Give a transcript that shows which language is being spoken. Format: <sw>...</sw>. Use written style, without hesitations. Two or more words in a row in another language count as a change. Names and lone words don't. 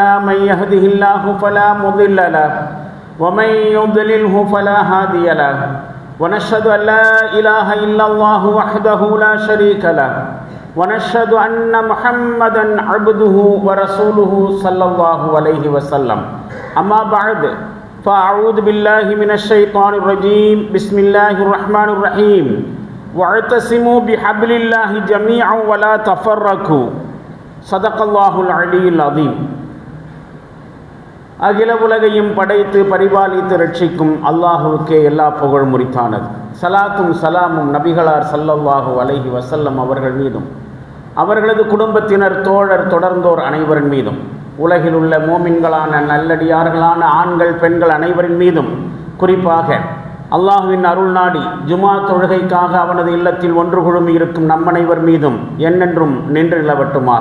<ar>من يهده الله فلا مضل له ومن يضلله فلا هادي له ونشهد أن لا إله إلا الله وحده لا شريك له ونشهد أن محمدا عبده ورسوله صلى الله عليه وسلم أما بعد فأعوذ بالله من الشيطان الرجيم بسم الله الرحمن الرحيم واعتصموا بحبل الله جميعا ولا تفرقوا صدق الله العلي العظيم.</ar> <ta>அகில உலகையும் படைத்து பரிபாலித்து ரட்சிக்கும் அல்லாஹுவுக்கே எல்லா புகழும் உரித்தானது. சலாத்தும் சலாமும் நபிகளார்</ta> <ar>صلى الله عليه وسلم</ar> <ta>அவர்கள் மீதும் அவர்களது குடும்பத்தினர் தோழர் தொடர்ந்தோர் அனைவரின் மீதும் உலகில் உள்ள மோமின்களான நல்லடியார்களான ஆண்கள் பெண்கள் அனைவரின் மீதும் குறிப்பாக அல்லாஹுவின் அருள் நாடி ஜுமா தொழுகைக்காக அவனது இல்லத்தில் ஒன்று குழுமி இருக்கும் நம்மனைவர் மீதும் என்னென்றும் நின்று நிலவட்டுமாக.</ta>